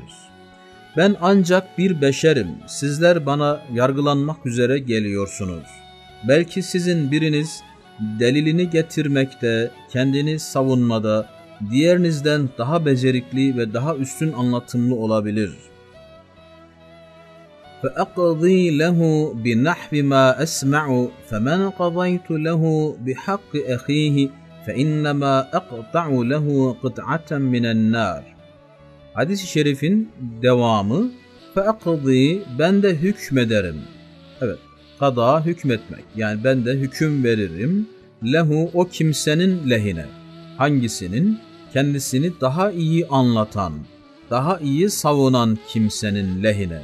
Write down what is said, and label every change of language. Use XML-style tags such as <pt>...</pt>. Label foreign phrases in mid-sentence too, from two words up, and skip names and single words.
<tr>Ben ancak bir beşerim. Sizler bana yargılanmak üzere geliyorsunuz. Belki sizin biriniz delilini getirmekte, kendini savunmada diğerinizden daha becerikli ve daha üstün anlatımlı olabilir.</tr> <ar>فَأَقْضِي لَهُ بِنَحْوِ مَا أَسْمَعُ فَمَنْ قَضَيْتُ لَهُ بِحَقِّ أَخِيهِ فَإِنَّمَا أَقْطَعُ لَهُ قِطْعَةً مِنَ النَّارِ.</ar> <tr>Hadis-i şerifin devamı, فَأَقْضِي, ben de hükmederim. Evet, kada hükmetmek, yani ben de hüküm veririm. Lehu, o kimsenin lehine. Hangisinin? Kendisini daha iyi anlatan, daha iyi savunan kimsenin lehine.</tr>